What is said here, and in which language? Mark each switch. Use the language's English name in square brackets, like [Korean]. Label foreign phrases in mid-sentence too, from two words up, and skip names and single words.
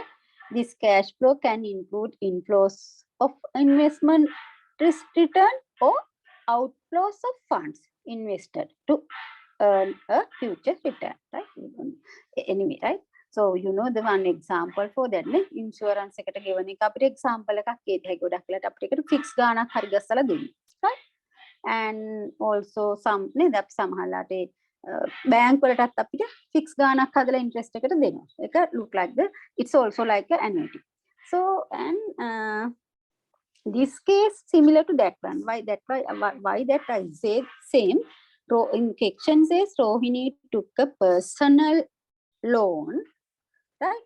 [English] This cash flow can include inflows of investment risk return or outflows of funds invested to earn a future return, right? Anyway, right? So you know the one example for that, ne? [Sinhala] Insurance එකට ගෙවන එක අපිට example එකක් කියත හැකි. ගොඩක් වෙලාවට අපිට ඒකට fix ගාණක් හරි ගස්සලා දෙන්න, [English] right? And also some [Sinhala] නේද අපි සමහරලාට bank වලටත් අපිට fixed ගාණක් හදලා interest එකට දෙනවා. [English] ඒක look like the it's also like an annuity. So and this case similar to that one. Why that I say same. In section says Rohini took a personal loan, right?